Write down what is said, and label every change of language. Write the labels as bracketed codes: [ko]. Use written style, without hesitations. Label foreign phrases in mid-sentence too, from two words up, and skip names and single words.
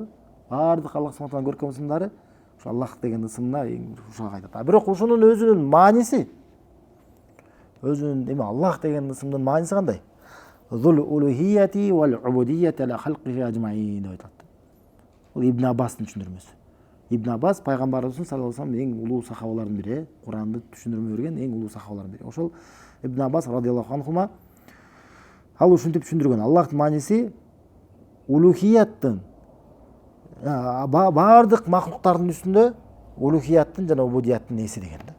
[ky] Баардык Аллах субхана тааланын көркөм ысымдары ушу Аллах деген ысымына ушуга кайтат. Бирок ушунун өзүнүн мааниси, өзүнүн эме Аллах деген ысымдын мааниси кандай? [ar] ذو الألوهية والعبودية على خلقه أجمعين [ky] деп айтат. Бул Ибн Аббастын түшүндүрмөсү. Ибн Аббас пайгамбарыбыздын [ar] صلى الله عليه وسلم [ky] эң улуу сахабалардын бири, Куранды түшүндүрмө берген эң улуу сахабалардын бири. Ошол Ибн Аббас [ar] رضي الله عنهما [ky] ал ушинтип түшүндүргөн. Аллахтын мааниси улухияттын баардык махлуктардын үстүндө улухияттын жана убудияттын эси деген да.